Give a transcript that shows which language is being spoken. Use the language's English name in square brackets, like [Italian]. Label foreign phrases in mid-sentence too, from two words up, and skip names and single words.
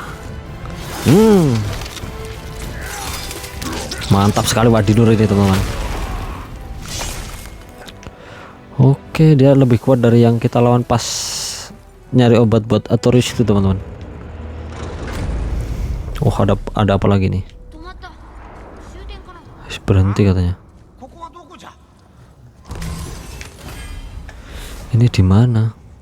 [Indonesian] Mantap sekali Wadinur ini teman-teman. Oke, dia lebih kuat dari yang kita lawan pas nyari obat buat Atorius itu teman-teman. Oh, ada apa lagi nih? [Japanese] 止まった。終点かな。 [Indonesian] Berhenti katanya. [Japanese] ここはどこじゃ？ [Indonesian] Ini di mana?